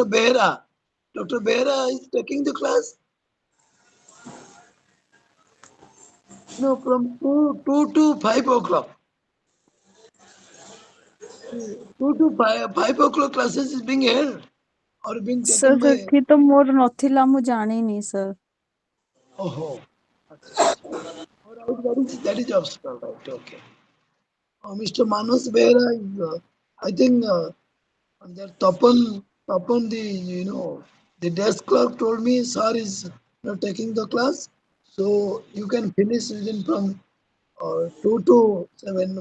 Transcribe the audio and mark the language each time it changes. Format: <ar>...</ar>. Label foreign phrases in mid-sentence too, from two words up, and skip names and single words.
<en>Behra. Dr. Behra is taking the class. From 2 to 5 o'clock. 2 to 5 o'clock classes is being held or being taken ସାର୍ by.</en> <or>ସେଠି ତ ମୋର ନଥିଲା ମୁଁ ଜାଣିନି ସାର୍।</or> <en>Oh, all right, that is obstacle, right? Okay. Mr. Manas Behra is, I think, that Tapan, the desk clerk told me, sir is not taking the class, so you can finish within from 2 to 7.</en>